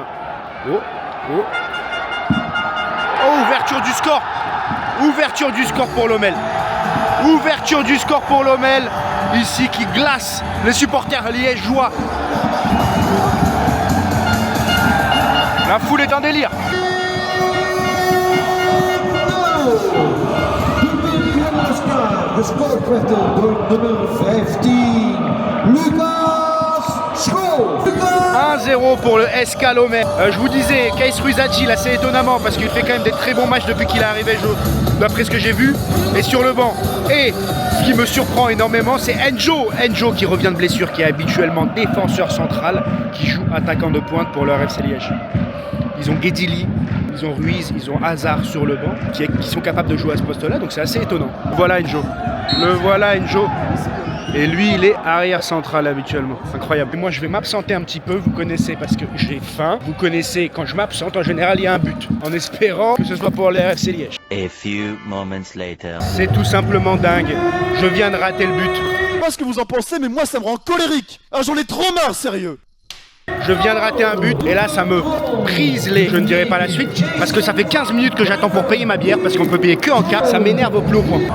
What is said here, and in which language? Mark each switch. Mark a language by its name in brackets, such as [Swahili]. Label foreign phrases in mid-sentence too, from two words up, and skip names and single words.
[French] Oh, ouverture du score! Ouverture du score pour Lommel. Ouverture du score pour Lommel, ici qui glace les supporters liégeois. La foule est en délire. [Dutch] De sportrechter nummer 15, Lucas Schoof. [French] 1-0 pour le SK Lommel. Je vous disais, Kees Frisati, là c'est étonnamment parce qu'il fait quand même des très bons matchs depuis qu'il est arrivé, d'après ce que j'ai vu, et sur le banc. Et ce qui me surprend énormément, c'est Enjo qui revient de blessure, qui est habituellement défenseur central, qui joue attaquant de pointe pour le RFC Liège. Ils ont Guedili, ils ont Ruiz, ils ont Hazard sur le banc, qui sont capables de jouer à ce poste-là, donc c'est assez étonnant. Voilà Enjo. Le voilà Enjo. Et lui, il est arrière central habituellement. Incroyable. Et moi, je vais m'absenter un petit peu, vous connaissez, parce que j'ai faim. Vous connaissez, quand je m'absente, en général, il y a un but. En espérant que ce soit pour le RFC Liège. [English] A few moments later. [French] C'est tout simplement dingue. Je viens de rater le but. Je sais pas ce que vous en pensez, mais moi, ça me rend colérique. Ah, j'en ai trop marre, sérieux. Je viens de rater un but et là ça me brise les... Je ne dirai pas la suite parce que ça fait 15 minutes que j'attends pour payer ma bière parce qu'on ne peut payer que en carte. Ça m'énerve au plus haut point.